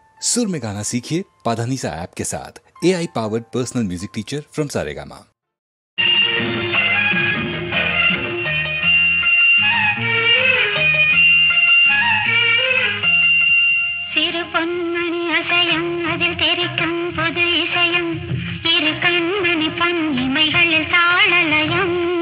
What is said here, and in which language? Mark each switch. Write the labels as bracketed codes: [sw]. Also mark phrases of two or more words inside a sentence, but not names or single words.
[hi] सुर में गाना सीखिए पाधानीसा ऐप के साथ। [en] AI powered personal music teacher from Saregama. [ta] சிறு பொன்மணி அசையும் அதில் தெரிக்கும் பொது இசையும் இரு கண்மணி பொன் இமைகளில் தாளலயம்